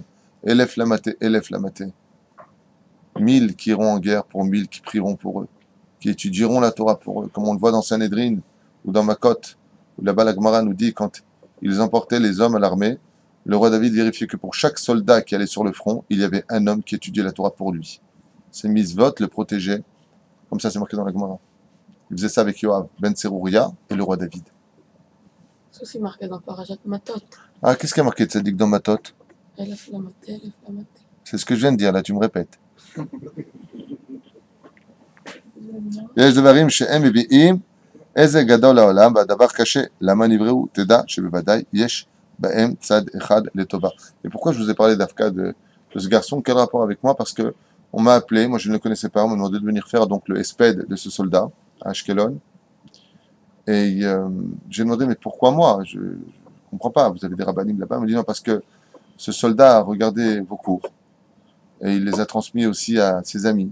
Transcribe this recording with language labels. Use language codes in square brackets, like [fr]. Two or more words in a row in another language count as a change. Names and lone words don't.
[he] אלף למטה, אלף למטה. [fr] 1000 qui iront en guerre pour 1000 qui prieront pour eux, qui étudieront la Torah pour eux, comme on le voit dans Sanhedrin ou dans Makot, où là-bas la Gemara nous dit quand ils emportaient les hommes à l'armée, le roi David vérifiait que pour chaque soldat qui allait sur le front, il y avait un homme qui étudiait la Torah pour lui. Ces mitzvot le protégeaient, comme ça c'est marqué dans la Gemara. Il faisait ça avec Yoav, Ben Tserouria et le roi David. C'est aussi marqué dans Parashat Matot. Ah, qu'est-ce qui a marqué Tzadik dans Matot? [he] אלף למטה, אלף למטה. [fr] C'est ce que je viens de dire, là tu me répètes. [he] יש דברים שהם מביאים איזה גדול לעולם והדבר קשה. למה נבראו? תדע שבוודאי יש בהם צד אחד לטובה. [fr] Et pourquoi je vous ai parlé d'Afka de ce garçon? Quel rapport avec moi? Parce que on m'a appelé, moi je ne le connaissais pas, on m'a demandé de venir faire donc le esped de ce soldat à Ashkelon. Et j'ai demandé mais pourquoi moi? Je ne comprends pas, vous avez des rabbinim là-bas. Il m'a dit non parce que ce soldat a regardé vos cours et il les a transmis aussi à ses amis.